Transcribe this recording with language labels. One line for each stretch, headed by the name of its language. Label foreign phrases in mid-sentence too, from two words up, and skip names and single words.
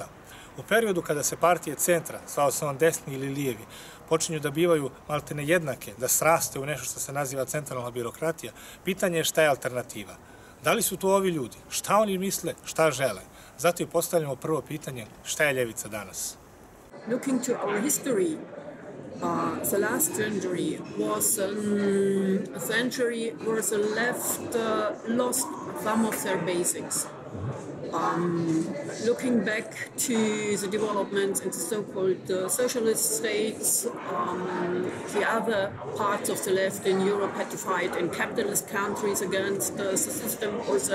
Bosnian: U periodu kada se partije centra, zvao se on desni ili lijevi, počinju da bivaju maltene jednake, da sraste u nešto što se naziva centralna birokratija, pitanje je šta je alternativa. Da li su to ovi ljudi? Šta oni misle? Šta žele? Zato i postavljamo prvo pitanje, šta je ljevica danas?
English: Looking to our history, the last century was a century where the left lost some of their basics. Looking back to the developments in the so-called socialist states, the other parts of the left in Europe had to fight in capitalist countries against the system also.